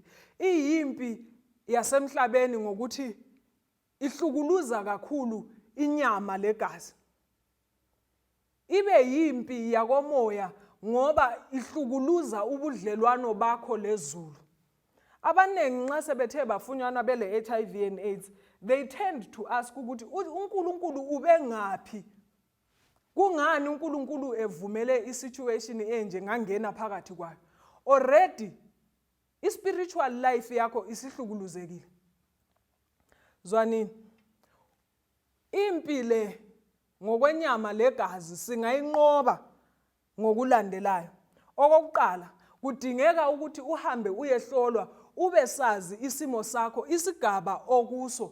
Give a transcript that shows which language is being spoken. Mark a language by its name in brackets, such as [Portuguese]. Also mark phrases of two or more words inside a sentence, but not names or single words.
[North Ndebele] Iyimpi yasemhlabeni ngokuthi ihlukuluza kakhulu inyama legazi. Ibe yimpi yakomoya ngoba ihlukuluza ubudlelwano bakho lezulu. Abaningi nxa sebethe bafunyanwa bele [English] HIV and AIDS, they tend to ask [North Ndebele] ukuthi uNkulunkulu ube ngaphi? Kungani uNkulunkulu evumele isituation enje ngangena phakathi kwayo? [English] Already spiritual life [North Ndebele] yakho isihlukuluzekile. Zwanini, impi le ngokwenyama legazi singayinqoba ngokulandelayo. Okokuqala, kudingeka ukuthi uhambe uyehlolwa ube sazi isimo sakho, isigaba okuso.